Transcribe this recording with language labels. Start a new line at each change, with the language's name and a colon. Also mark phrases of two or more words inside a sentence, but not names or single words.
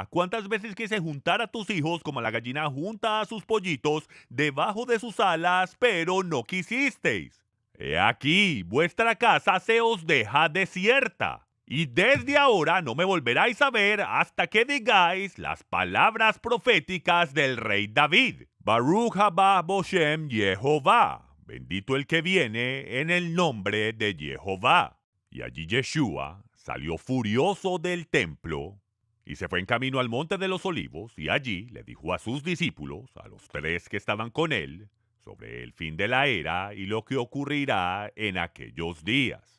Spanish: ¿Cuántas veces quise juntar a tus hijos como la gallina junta a sus pollitos debajo de sus alas, pero no quisisteis? He aquí, vuestra casa se os deja desierta. Y desde ahora no me volveráis a ver hasta que digáis las palabras proféticas del rey David.
Hebrew: ברוך הבא בשם יהוה.
Spanish: Bendito el que viene en el nombre de Jehová. Y allí Yeshua salió furioso del templo y se fue en camino al monte de los olivos, y allí le dijo a sus discípulos, a los 3 que estaban con él, sobre el fin de la era y lo que ocurrirá en aquellos días.